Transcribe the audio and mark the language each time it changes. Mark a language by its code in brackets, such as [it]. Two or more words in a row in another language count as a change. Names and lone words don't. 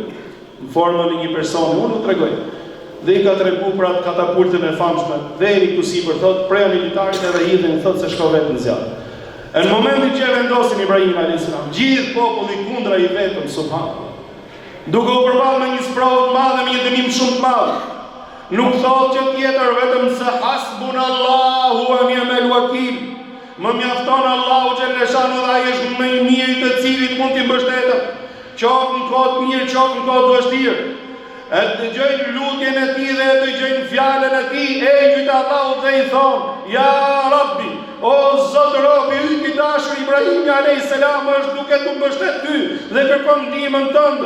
[sq] Në formën e një personi, unë u tregoj. Dhe i ka tregu për atë katapultën e famshme, veri këtu sipër, thot, preja militarit edhe hidhin, thot se shko vetë në zjarë. E në momentin që e vendosin Ibrahimin [ar] عليه السلام, [sq] gjithë populli kundra i vetëm, subhanallah. Duke u përballë me një sprovë të madhe, me një dënim shumë të madh. Nuk thot që tjetër vetëm se [ar] حسبنا الله ونعم الوكيل. [sq] Më mjafton Allahu xhaleshanu dhe ai është më i miri të cilit mund t'i mbështetëm. Qoftë në kohë të mirë, qoftë në kohë të vështirë. E dëgjojnë lutjen e tij dhe e dëgjojnë fjalën e tij, engjëjt e Allahut dhe i thonë: [ar] يا رب, [sq] o Zot robi yt i dashur Ibrahimi [ar] عليه السلام [sq] është duke të mbështet ty dhe kërkon ndihmën tënde.